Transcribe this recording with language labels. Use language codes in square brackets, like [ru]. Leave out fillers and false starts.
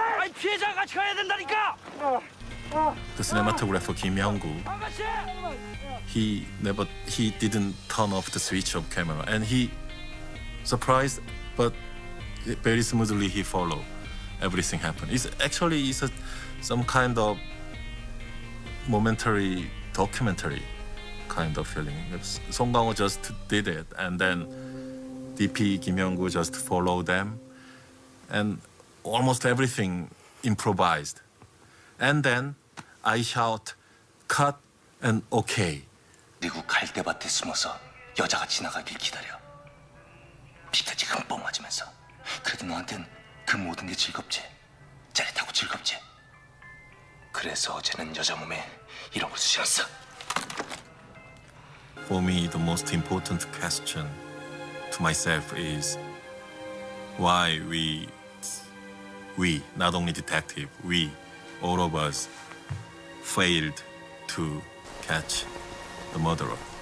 [ko] 아니 피해자 같이 가야 된다니까. [en] The cinematographer Kim Hyung-gu, he didn't turn off the switch of camera, and he surprised, but very smoothly he followed. Everything happened. It's some kind of momentary documentary kind of feeling. Song Kang-ho just did it, and then DP Kim Hyung-gu just followed them, and almost everything improvised. And then I shot cut and okay. [ko] 그리고 갈대밭에 숨어서 여자가 지나가길 기다려. 피까지 흠뻑 맞으면서. 그래도 너한텐 그 모든 게 즐겁지. 짜릿하고 즐겁지. 그래서 어제는 여자 몸에 이런 걸 쑤셨어. [en] For me, the most important question to myself is why we, not only detective, we, all of us, failed to catch the murderer.